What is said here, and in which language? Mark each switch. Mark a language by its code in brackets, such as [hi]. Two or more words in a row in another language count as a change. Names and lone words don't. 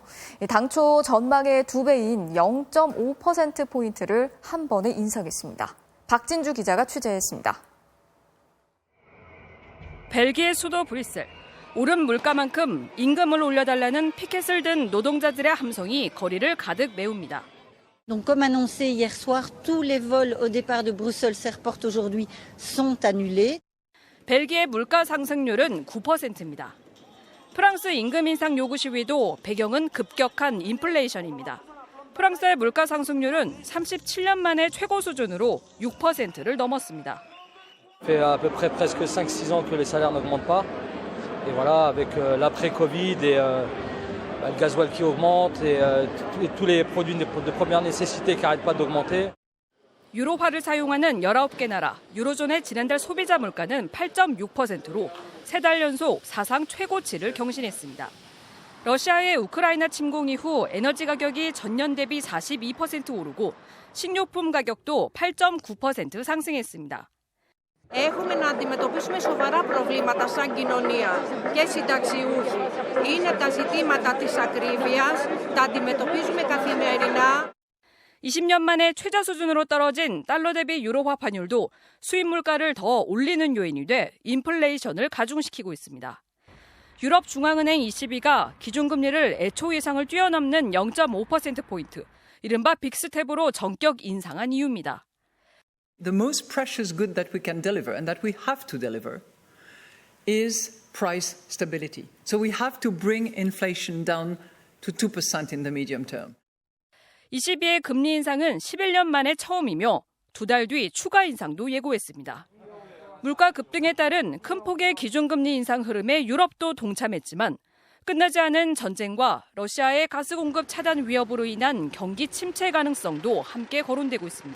[ko] 당초 전망의 2배인 0.5%포인트를 한 번에 인상했습니다. 박진주 기자가 취재했습니다. 벨기에 수도 브뤼셀. 오른 물가만큼 임금을 올려달라는 피켓을 든 노동자들의 함성이 거리를 가득 메웁니다. [fr] Donc comme annoncé hier soir, tous les vols au départ de Bruxelles-Airport aujourd'hui sont annulés. [ko] 벨기에 물가 상승률은 9%입니다. 프랑스 임금 인상 요구 시위도 배경은 급격한 인플레이션입니다. 프랑스의 물가 상승률은 37년 만에 최고 수준으로 6%를 넘었습니다. [fr] fait à peu près presque 5-6 ans que les salaires n'augmentent pas. Et voilà, avec l'après-Covid et le gasoil qui augmente et tous les produits de première nécessité qui n'arrêtent pas d'augmenter. [ko] 유로화를 사용하는 19개 나라, 유로존의 지난달 소비자 물가는 8.6%로 3달 연속 사상 최고치를 경신했습니다. 러시아의 우크라이나 침공 이후 에너지 가격이 전년 대비 42% 오르고 식료품 가격도 8.9% 상승했습니다. [el] Έχουμε να αντιμετωπίσουμε σοβαρά προβλήματα σαν κοινωνία και συνταξιούχοι. Είναι τα ζητήματα της ακρίβειας, τα αντιμετωπίζουμε καθημερινά. [ko] 20년 만에 최저 수준으로 떨어진 달러 대비 유로 화환율도 수입 물가를 더 올리는 요인이 돼 인플레이션을 가중시키고 있습니다. 유럽 중앙은행 ECB가 기준금리를 애초 예상을 뛰어넘는 0.5%포인트, 이른바 빅스텝으로 전격 인상한 이유입니다. [en] The most precious good that we can deliver and that we have to deliver is price stability. So we have to bring inflation down to 2% in the medium term. [ko] ECB의 금리 인상은 11년 만에 처음이며 2달 뒤 추가 인상도 예고했습니다. 물가 급등에 따른 큰 폭의 기준금리 인상 흐름에 유럽도 동참했지만 끝나지 않은 전쟁과 러시아의 가스 공급 차단 위협으로 인한 경기 침체 가능성도 함께 거론되고 있습니다.